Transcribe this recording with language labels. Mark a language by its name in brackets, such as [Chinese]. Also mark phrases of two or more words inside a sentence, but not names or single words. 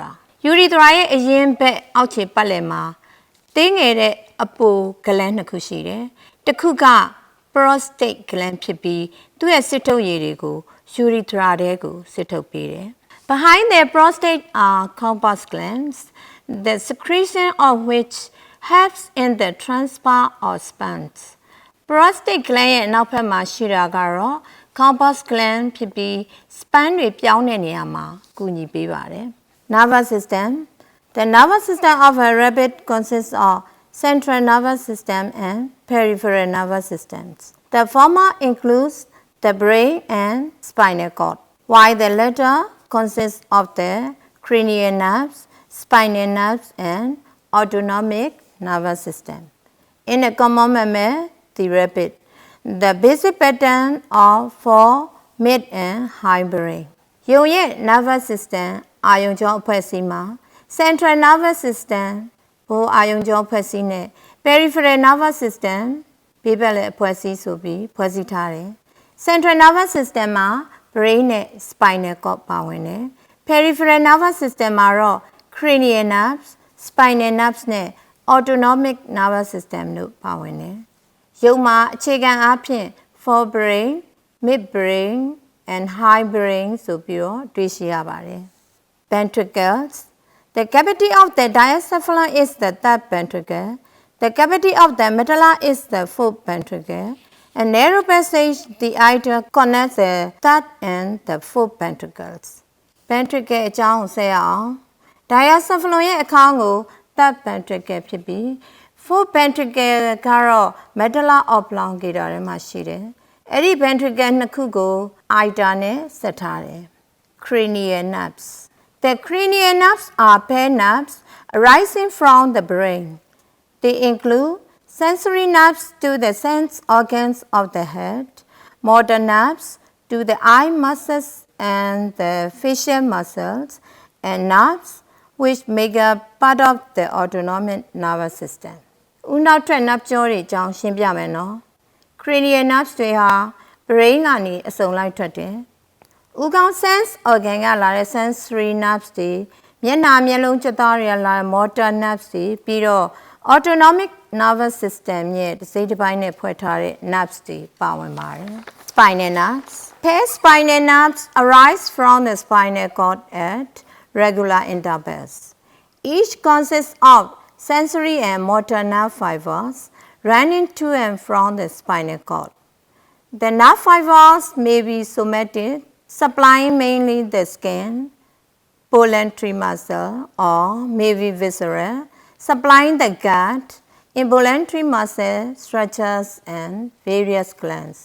[Burmese] Urethra ရဲ့အရင်ဘက်အောက်ခြေပတ်လည်မှာတင်းငယ်တဲ့အပို gland နှစ်ခုရှိတယ်။တစ်ခုက [English] prostate gland [Burmese] ဖြစ်ပြီးသူ့ရဲ့စစ်ထုတ်ရည်တွေကို urethra ထဲကိုစစ်ထုတ်ပေးတယ်။ [English] Behind the prostate are corpus glands, the secretion of which helps in the transfer of sperms. prostate gland [Burmese] ရဲ့နောက်ဘက်မှာရှိတာကတော့ [English] corpus gland [Burmese] ဖြစ်ပြီး sperm တွေပြောင်းတဲ့နေရာမှာကူညီပေးပါတယ် [English] Nervous system The nervous system of a rabbit consists of central nervous system and peripheral nervous systems. The former includes the brain and spinal cord, while the latter consists of the cranial nerves, spinal nerves, and autonomic nervous system. In a common mammal, the rabbit, the basic pattern of four mid and high brain. [Burmese] ရုံရဲ့ [English] nervous system [Burmese] အာရုံကြောအဖွဲ့အစည်းမှာ [English] central nervous system [Burmese] ဘိုးအာရုံကြောအဖွဲ့အစည်းနဲ့ [English] peripheral nervous [Burmese] system ဘေးဘက်လက်အဖွဲ့အစည်းဆိုပြီးဖွဲ့စည်းထားတယ် [English] central nervous system [Burmese] မှာ brain နဲ့ [English] spinal cord [Burmese] ပါဝင်တယ် [English] peripheral nervous system [Burmese] မှာတော့ [English] cranial nerves, spinal nerves [Burmese] နဲ့ [English] autonomic nervous system [Burmese] တို့ပါဝင်တယ်ရုပ်မှာအခြေခံအားဖြင့် [English] forebrain, midbrain and hindbrain [Burmese] ဆိုပြီးတော့တွေ့ရှိရပါတယ် [English] Ventricles The cavity of the diencephalon is the third ventricle. The cavity of the medulla is the fourth ventricle. A narrow passage, the ida connects the third and the fourth ventricles. [Burmese] Ventricle အကြောင်းကိုဆက်ရအောင် diencephalon ရဲ့အခန်းကို [English] third ventricle [Burmese] ဖြစ်ပြီး [English] fourth ventricle [Burmese] ကတော့ [English] medulla oblongata [Burmese] ထဲမှာရှိတယ်။အဲ့ဒီ ventricle နှစ်ခုကို ida နဲ့ဆက်ထားတယ်။ [English] Cranial nerves The cranial nerves are paired nerves arising from the brain. They include sensory nerves to the sense organs of the head, motor nerves to the eye muscles and the facial muscles, and nerves which make up part of the autonomic nervous system. [Burmese] ဦးနောက်ထပ် nerve ကြောတွေအကြောင်းရှင်းပြမယ်နော် [English] Cranial nerves [Burmese] တွေဟာ brain ကနေအစုံလိုက်ထွက်တယ်ဦးခေါင်း [English] sense organ [Burmese] ကလာ တဲ့ [English] sensory nerves [Burmese] တွေမျက်နှာမျက်လုံးကြွသားတွေကလာတဲ့ [English] motor nerves [Burmese] တွေပြီးတော့ [English] autonomic nervous system [Burmese] ရဲ့တစ်စိတ်တစ်ပိုင်းနဲ့ဖွဲ့ထားတဲ့ nerves တွေပါဝင်ပါတယ် [English] spinal nerves paired spinal nerves arise from the spinal cord at regular intervals each consists of sensory and motor nerve fibers running to and from the spinal cord the nerve fibers may be somatic supplying mainly the skin, voluntary muscle, or maybe visceral, supplying the gut, involuntary muscle, structures, and various glands.